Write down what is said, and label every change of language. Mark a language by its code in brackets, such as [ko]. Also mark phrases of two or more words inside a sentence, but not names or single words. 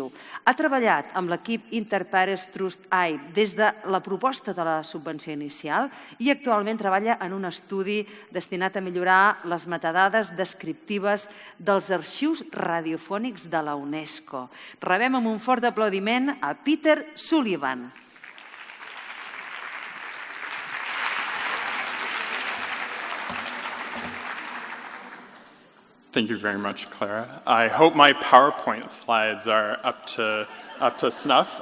[ca] Ha treballat amb l'equip Interpares Trust AI des de la proposta de la subvenció inicial i actualment treballa en un estudi destinat a millorar les metadades descriptives dels arxius radiofònics de la UNESCO. Rebem amb un fort aplaudiment a Peter Sullivan. [en] Thank you very much, Clara. I hope my PowerPoint slides are up to snuff.